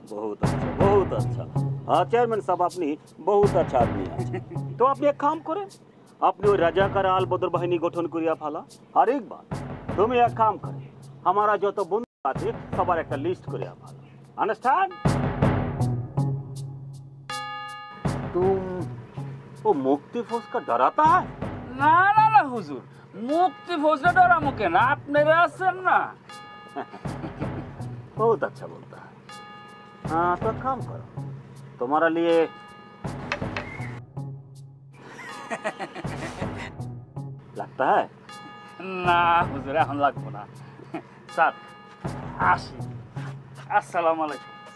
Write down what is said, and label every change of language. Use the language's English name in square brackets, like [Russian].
[Hindi] बहुत अच्छा बहुत अच्छा। हाँ चेयरमैन साहब, [Bangla] আপনি বহুত আচ্ছা আদমি আছেন। তো আপনি এক কাম করেন, আপনি ওই রাজাকার আল বদর বাহিনী গঠন করিয়া ফেলা। আর একবার তুমি এক কাম করে [Hindi] हमारा [Bangla] যত বন্ধু আছে সবার একটা লিস্ট করিয়া ফেলা। [English] Understand? [Hindi] तुम वो मुक्ति फौज का डराता है? [Bangla] না না না হুজুর, মুক্তি ফৌজরা ডরামো কেন, আপনারা আছেন না। [Hindi] बहुत अच्छा बोलता है। हाँ तो काम करो, तुम्हारा लिए लगता है [Bangla] না হুজুর, এখন লাগবো না। স্যার আসি, আসসালামু আলাইকুম।